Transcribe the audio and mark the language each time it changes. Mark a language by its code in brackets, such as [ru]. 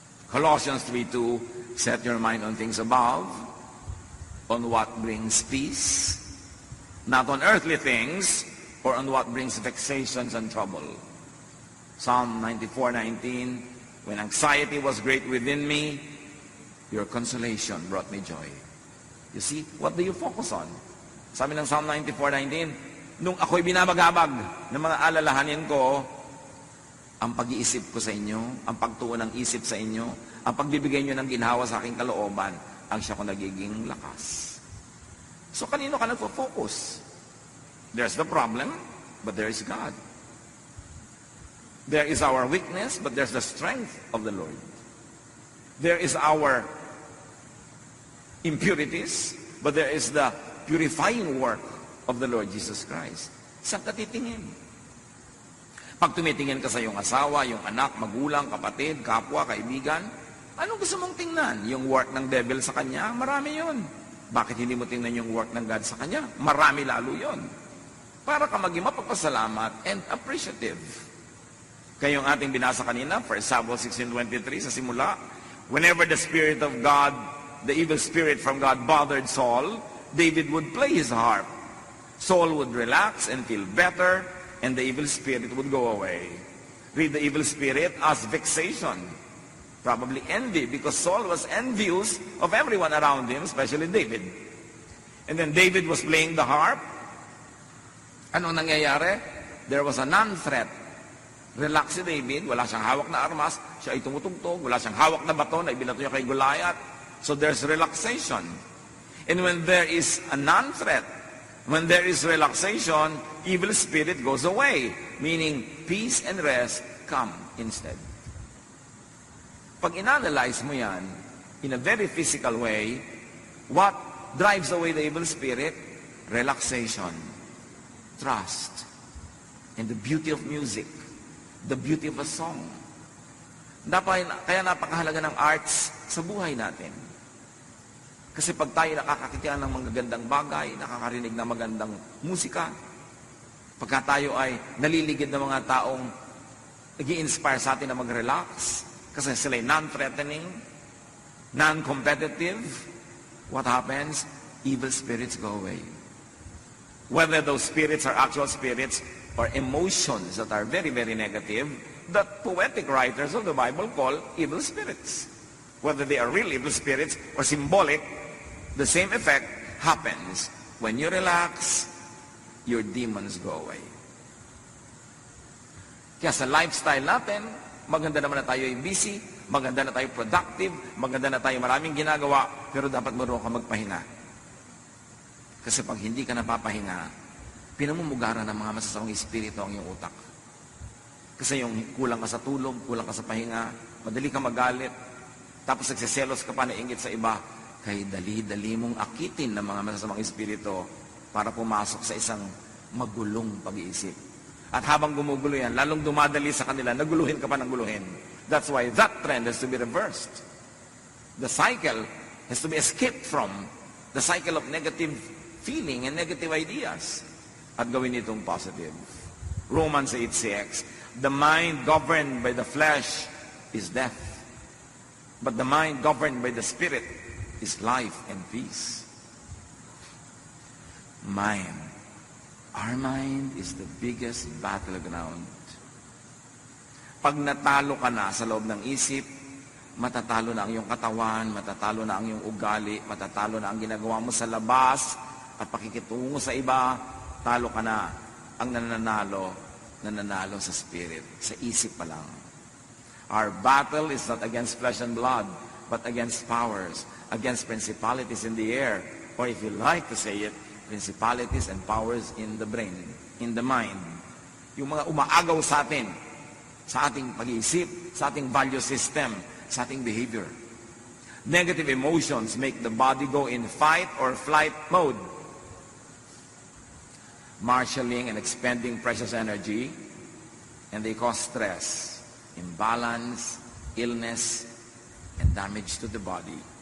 [en] Colossians 3:2, set your mind on things above, on what brings peace, not on earthly things, or on what brings vexations and trouble. Psalm 94:19, when anxiety was great within me, your consolation brought me joy. You see, what do you focus on? [tl] Sabi ng Psalm 94:19, nung ako'y binabagabag ng mga alalahanin ko, ang pag-iisip ko sa inyo, ang pagtuon ng isip sa inyo, ang pagbibigay nyo ng ginhawa sa aking kalooban, ang siya ko nagiging lakas. So kanino ka nagpo-focus? [en] There's the problem, but there is God. There is our weakness, but there's the strength of the Lord. There is our impurities, but there is the purifying work of the Lord Jesus Christ. [tl] Saan ka titingin? Pag tumitingin ka sa iyong asawa, iyong anak, magulang, kapatid, kapwa, kaibigan, Anong gusto mong tingnan? Yung work ng devil sa kanya? Marami yun. Bakit hindi mo tingnan yung work ng God sa kanya? Marami lalo yun. Para ka maging mapagpasalamat [en] and appreciative. [tl] Kayong ating binasa kanina, [en] 1 Samuel 16:23 [tl] sa simula, [en] whenever the Spirit of God, the evil spirit from God bothered Saul, David would play his harp. Saul would relax and feel better, and the evil spirit would go away. Read the evil spirit as vexation. Probably envy, because Saul was envious of everyone around him, especially David. And then David was playing the harp. [tl] Anong nangyayari? [en] There was a non-threat. [tl] Relax si David, wala siyang hawak na armas, siya ay tumutugtog, wala siyang hawak na bato na ibinato niya kay Goliath. [en] So there's relaxation. And when there is a non-threat, when there is relaxation, evil spirit goes away, meaning peace and rest come instead. [tl] Pag inanalyze mo yan, [en] in a very physical way, what drives away the evil spirit? Relaxation, trust, and the beauty of music, the beauty of a song. [tl] Kaya napakahalaga ng arts sa buhay natin. Kasi pag tayo nakakakita ng magagandang bagay, nakakarinig ng magandang musika, pagka tayo ay naliligid ng mga taong nag-i-inspire sa atin na mag-relax, kasi sila ay non-threatening, non-competitive, [en] what happens? Evil spirits go away. Whether those spirits are actual spirits or emotions that are very, very negative, that poetic writers of the Bible call evil spirits. Whether they are real evil spirits or symbolic, the same effect happens. When you relax, your demons go away. [tl] Kaya sa lifestyle natin, maganda naman na tayo ay busy, maganda na tayo productive, maganda na tayo maraming ginagawa, pero dapat marunong ka magpahinga. Kasi pag hindi ka napapahinga, pinamumugaran ng mga masasamang espiritu ang iyong utak. Kasi yung kulang ka sa tulog, kulang ka sa pahinga, madali ka magalit, tapos nagsiselos ka pa, nainggit sa iba, kay dali-dali mong akitin ng mga masasamang espiritu para pumasok sa isang magulong pag-iisip. At habang gumugulo yan, lalong dumadali sa kanila, naguluhin ka pa ng guluhin. [en] That's why that trend has to be reversed. The cycle has to be escaped from, the cycle of negative feeling and negative ideas, [tl] at gawin itong positive. [en] Romans 8:6, the mind governed by the flesh is death, but the mind governed by the Spirit is life and peace. Mind. Our mind is the biggest battleground. [tl] Pag natalo ka na sa loob ng isip, matatalo na ang iyong katawan, matatalo na ang iyong ugali, matatalo na ang ginagawa mo sa labas, at pakikitungo sa iba, talo ka na. Ang nananalo sa spirit, sa isip pa lang. [en] Our battle is not against flesh and blood, but against powers, against principalities in the air, or if you like to say it, principalities and powers in the brain, in the mind. [tl] Yung mga umaagaw sa atin, sa ating pag-iisip, sa ating value system, sa ating behavior. [en] Negative emotions make the body go in fight or flight mode, marshalling and expending precious energy, and they cause stress, imbalance, illness, and damage to the body.